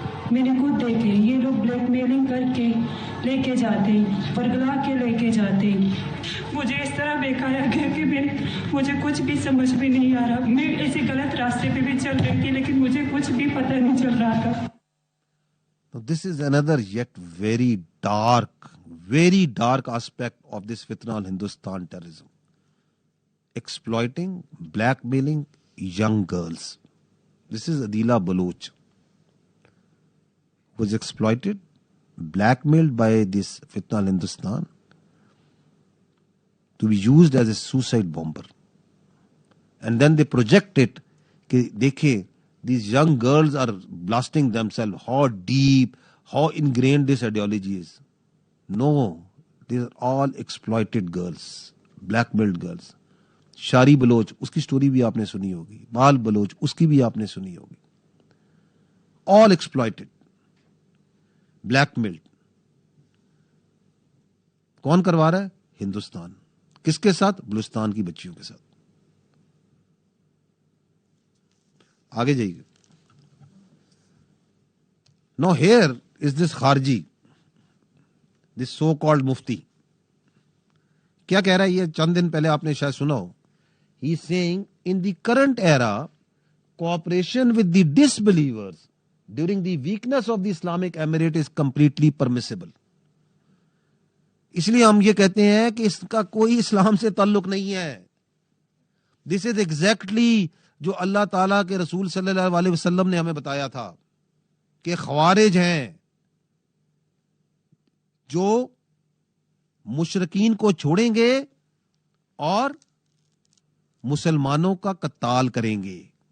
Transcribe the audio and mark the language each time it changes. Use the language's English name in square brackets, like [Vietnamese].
[Urdu] میں نے خود دیکھے یہ لوگ بلیک میلنگ کر کے لے کے جاتے, پرگلا کے لے کے جاتے. مجھے اس طرح بہکایا گیا کہ مجھے کچھ بھی سمجھ میں نہیں آ رہا. میں ایسے غلط راستے پہ بھی چل رہی تھی, لیکن مجھے کچھ بھی پتہ نہیں چل رہا تھا. [English] This is another yet very dark aspect of this fitna al Hindustan terrorism. Exploiting, blackmailing young girls. This is Adila Baloch. Was exploited, blackmailed by this fitna al Hindustan to be used as a suicide bomber. And then they project it, [Urdu] کہ دیکھیں [English] these young girls are blasting themselves. How deep, how ingrained this ideology is. No, these are all exploited girls, blackmailed girls. [Urdu] شاری Baloch, اس کی story بھی آپ نے سنی ہوگی. بال بلوچ, اس کی بھی آپ نے سنی ہوگی. [English] All exploited, blackmailed. [Urdu] کون کروا رہا ہے؟ ہندوستان. کس کے ساتھ؟ بلوچستان کی بچیوں کے ساتھ. آگے جائیے. [English] Now here is this خارجی, this so called مفتی. [Urdu] کیا کہہ رہا ہے یہ؟ چند دن پہلے آپ نے شاید سنا ہو. [English] He is saying in the current era cooperation with the disbelievers during the weakness of the Islamic Emirate is completely permissible. [Urdu] اس لیے ہم یہ کہتے ہیں کہ اس کا کوئی اسلام سے تعلق نہیں ہے. [English] this is exactly [Urdu] جو اللہ تعالیٰ کے رسول صلی اللہ علیہ وسلم نے ہمیں بتایا تھا کہ خوارج ہیں جو مشرکین کو چھوڑیں گے اور مسلمانوں کا قتال کریں گے.